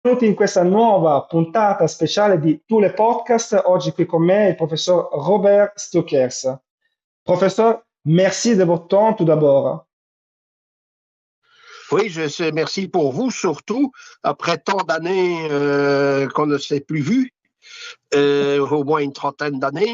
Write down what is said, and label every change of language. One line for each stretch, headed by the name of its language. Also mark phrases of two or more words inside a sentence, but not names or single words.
Italian: Benvenuti in questa nuova puntata speciale di Tu le Podcast. Oggi qui con me il professeur Robert Stokers.
French: Professeur, merci de votre temps tout d'abord. Oui, merci pour vous, surtout après tant d'années qu'on ne s'est plus vu, au moins une trentaine d'années.